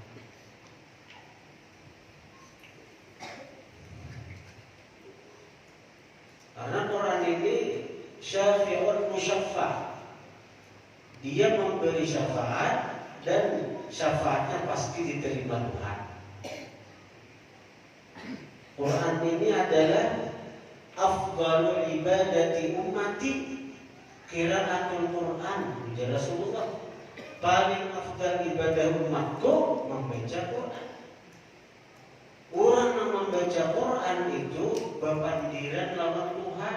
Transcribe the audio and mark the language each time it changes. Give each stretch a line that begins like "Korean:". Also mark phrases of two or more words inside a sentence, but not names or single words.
Indonesian: Karena Quran ini
Arabic: شافع مشفع,
Indonesian: dia memberi syafaat dan syafaatnya pasti diterima Tuhan. Quran ini adalah
Arabic: أفضل عبادة أمتي قراءة القرآن.
Banjar: Ujar Rasulullah, paling afdal ibadah umatku membaca Quran. Orang yang membaca Quran itu bebandiran lawan Tuhan.